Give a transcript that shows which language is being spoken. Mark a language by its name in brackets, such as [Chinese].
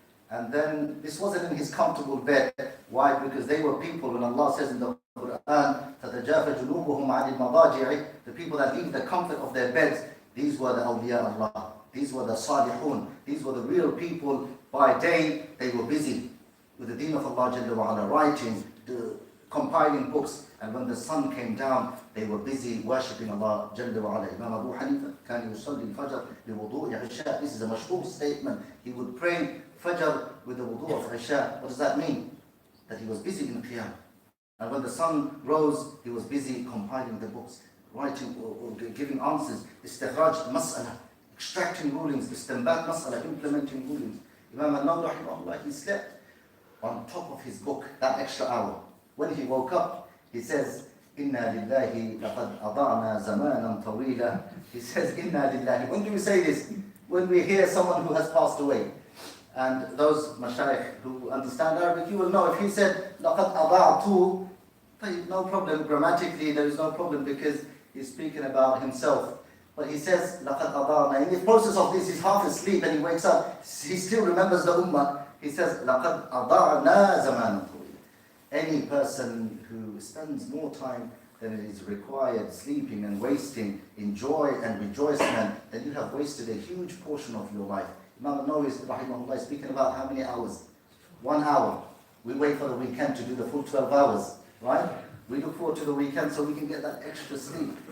[English] And then this wasn't in his comfortable bed. Why? Because they were people, when Allah says in the Quran, [Arabic] تَتَجَافَ جُنُوبُهُمْ عَنِ الْمَضَاجِعِ, [English] the people that leave the comfort of their beds, these were the awliya Allah. These were the salihun. These were the real people. By day, they were busy with the deen of Allah Jalla wa Ala, writing, compiling books. And when the sun came down, they were busy worshipping Allah Jalla wa Ala. [Arabic] Imam Abu Hanifa, كان يصلي الفجر بوضوء عشاء. [English] This is a mashhur statement. He would pray Fajr with the wudu of Isha. What does that mean? That he was busy in Qiyam. And when the sun rose, he was busy compiling the books, writing or giving answers, istikhraj mas'ala, extracting rulings, istinbat mas'ala, implementing rulings. Imam al-Nawawi rahimahullah, he slept on top of his book that extra hour. When he woke up, he says, [Arabic] Inna lillahi laqad ada'na zamanan tawila. [English] He says, Inna lillahi. When do we say this? When we hear someone who has passed away. And those mashayikh who understand Arabic, you will know if he said, [Arabic] لَقَدْ أَضَعْتُ, [English] no problem, grammatically there is no problem because he's speaking about himself. But he says, [Arabic] لَقَدْ أَضَعْنَا. [English] In the process of this, he's half asleep and he wakes up, he still remembers the ummah. [Arabic] He says, لَقَدْ أَضَعْنَا زَمَانًا طَوِيلًا. [English] Any person who spends more time than it is required sleeping and wasting in joy and rejoicement, then you have wasted a huge portion of your life. Imam al-Nawawi rahimahullah is speaking about how many hours? 1 hour. We wait for the weekend to do the full 12 hours, right? We look forward to the weekend so we can get that extra sleep.